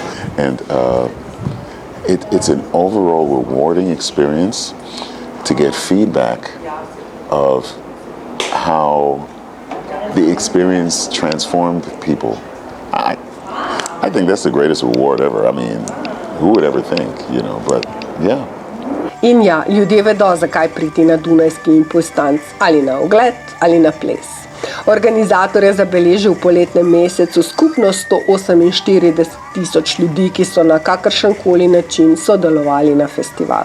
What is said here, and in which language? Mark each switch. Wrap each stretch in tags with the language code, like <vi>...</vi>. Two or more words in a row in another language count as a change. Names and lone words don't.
<en>And it's an overall rewarding experience to get feedback of how the experience transformed people. I think that's the greatest reward ever. I mean, who would ever think, you know, but yeah.</en> <sl>In ja, ljudje vedo, zakaj priti na dunajski ImPulsTanz, ali na ogled, ali na ples. Organizator je zabeležil v poletnem mesecu skupno 148,000 ljudi, ki so na kakršenkoli način sodelovali na festivalu.</sl>